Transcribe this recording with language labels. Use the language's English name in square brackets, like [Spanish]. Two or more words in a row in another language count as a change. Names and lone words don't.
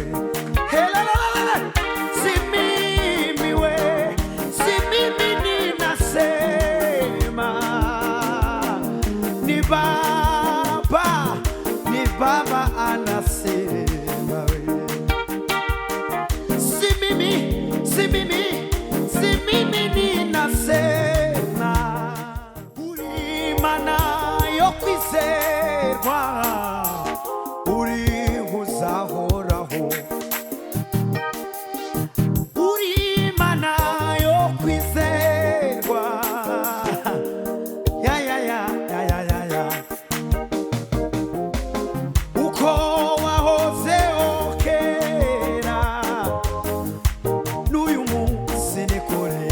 [Swahili] Helala, si mimi we, si mimi ninasema. Ni baba anasema we. Si mimi ninasema. [Kinyarwanda] Ulimana yo kwizerwa, uri uzahoraho. Ulimana yo kwizerwa, ya uko wahozeho kera n'uyu munsi ni kure.